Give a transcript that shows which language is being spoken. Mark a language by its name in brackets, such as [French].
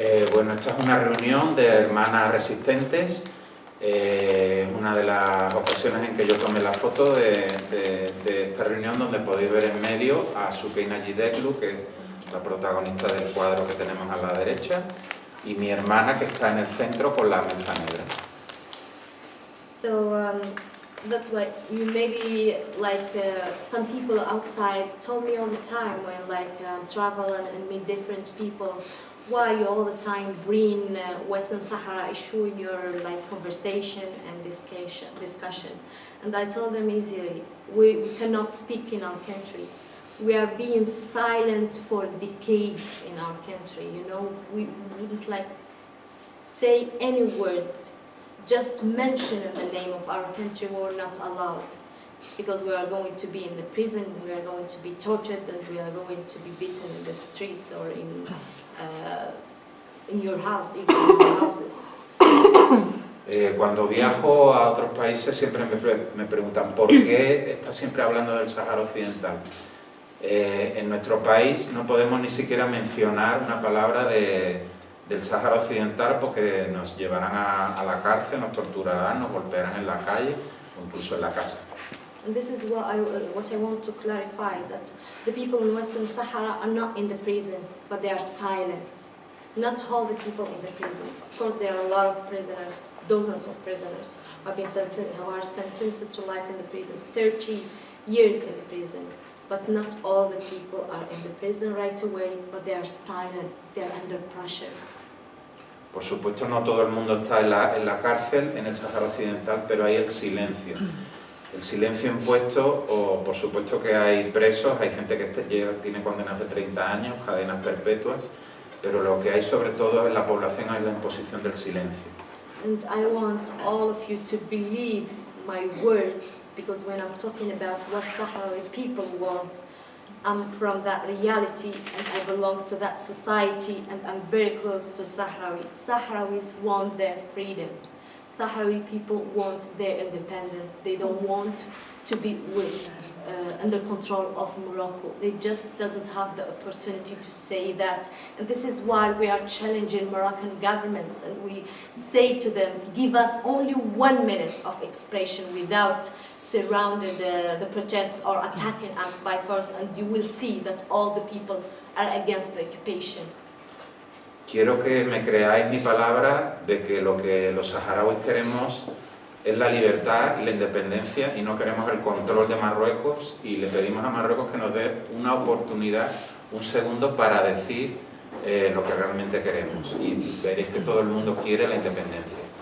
[Spanish] Bueno, esta es una reunión de hermanas resistentes. Una de las ocasiones en que yo tomé la foto de esta reunión, donde podéis ver en medio a Sukaina Jdahlu, que es la protagonista del cuadro que tenemos a la derecha, y mi hermana, que está en el centro con la mensa negra. [English] So that's why you maybe some people outside told me all the time when travel and meet different people, why you all the time bring Western Sahara issue in your conversation and discussion. And I told them easily, we cannot speak in our country. We are being silent for decades in our country, you know. We wouldn't say any word, just mention in the name of our country. We're not allowed, because we are going to be in the prison, we are going to be tortured, and we are going to be beaten in the streets or in your house, even in your houses. [Spanish] Cuando viajo a otros países siempre me preguntan ¿por qué está siempre hablando del Sahara Occidental? En nuestro país no podemos ni siquiera mencionar una palabra del Sahara Occidental, porque nos llevarán a la cárcel, nos torturarán, nos golpearán en la calle o incluso en la casa. [English] And this is what I want to clarify, that the people in Western Sahara are not in the prison, but they are silent. Not all the people in the prison. Of course, there are a lot of prisoners, dozens of prisoners who are sentenced to life in the prison, 30 years in the prison. But not all the people are in the prison right away, but they are silent, they are under pressure. [Spanish] Por supuesto, no todo el mundo está en la cárcel en el Sahara Occidental, pero hay el silencio. El silencio impuesto, o por supuesto que hay presos, hay gente que tiene condenas de 30 años, cadenas perpetuas, pero lo que hay sobre todo en la población es la imposición del silencio. [English] And I want all of you to believe my words, because when I'm talking about what Sahrawi people want, I'm from that reality and I belong to that society and I'm very close to Sahrawi. Sahrawis want their freedom. Sahrawi people want their independence. They don't want to be under control of Morocco. They just doesn't have the opportunity to say that. And this is why we are challenging Moroccan government, and we say to them, give us only 1 minute of expression without surrounding the protests or attacking us by force, and you will see that all the people are against the occupation. [Spanish] Quiero que me creáis mi palabra de que lo que los saharauis queremos es la libertad y la independencia, y no queremos el control de Marruecos, y le pedimos a Marruecos que nos dé una oportunidad, un segundo, para decir lo que realmente queremos, y veréis que todo el mundo quiere la independencia.